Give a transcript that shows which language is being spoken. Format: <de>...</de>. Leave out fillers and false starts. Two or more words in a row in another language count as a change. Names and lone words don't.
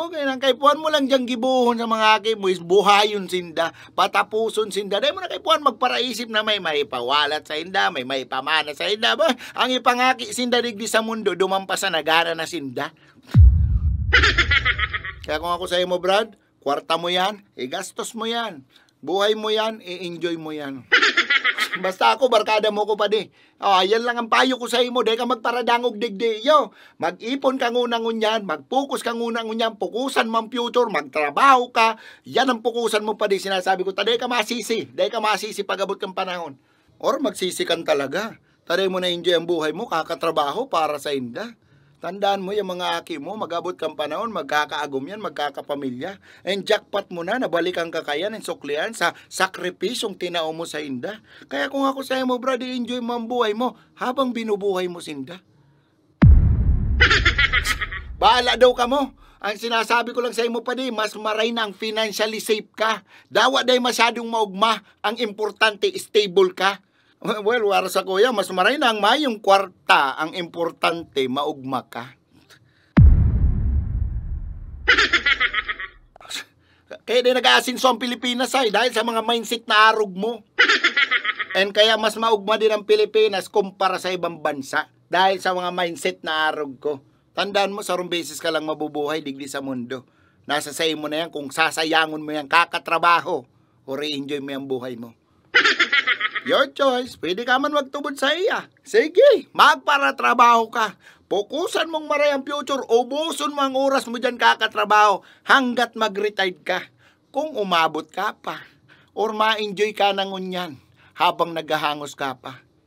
<bik>Boy, nang kaipuan mo lang diyang gibuhon sa mga aki mo is buhayon sinda, patapuson sinda. Dahil mo na kaipuan magparaisip na may maipawalat sa inda, may maipamana sa inda. Boy, ang ipangaki sinda digdi sa mundo, dumampas na nagana na sinda. Kaya kung ako sa mo, Brad, kwarta mo yan, igastos mo yan. Buhay mo yan, i-enjoy mo yan. Basta ako, barkada mo ko pa di. Yan lang ang payo ko sa mo, di ka magparadangog digdi. Yo, mag-ipon ka ngunang ngunyan, mag-focus ka ngunang ngunyan, pukusan mo ang future, magtrabaho ka. Yan ang pukusan mo pa di. Sinasabi ko, taday ka masisi. Day ka masisi pag abot kang panahon. Or magsisi kan talaga. Taday mo na enjoy ang buhay mo, kakatrabaho para sa inda. Tandaan mo yung mga aki mo, mag-abot kang panahon, magkakaagom yan, magkakapamilya. And jackpot mo na, nabalikan ka kaya ng suklian sa sakripisyong tinao mo sa inda. Kaya kung ako sa'yo mo, brad, enjoy mo ang buhay mo habang binubuhay mo sinda. Bahala daw ka mo. Ang sinasabi ko lang sa mo pa di, mas maray na ang financially safe ka. Dawa day masyadong maugma, ang importante, stable ka. Well, wala sa kuya, mas maray na ang mayong kwarta, ang importante, maugma ka. Kaya di nag-aasinso ang Pilipinas ay dahil sa mga mindset na arog mo. And kaya mas maugma din ang Pilipinas kumpara sa ibang bansa dahil sa mga mindset na arog ko. Tandaan mo, sarong beses ka lang mabubuhay digdi sa mundo. Nasa say mo na yan kung sasayangon mo yan, kakatrabaho o re-enjoy mo yung buhay mo.</bik> <en>Your choice.</en> <bik>Pwede ka man magtubod sa iya. Sige, magparatrabaho ka. Pukusan mong maray ang future, ubuson mo ang oras mo dyan kakatrabaho hanggat mag-retired ka. Kung umabot ka pa, or ma-enjoy ka ng unyan habang naghahangos ka pa.</bik>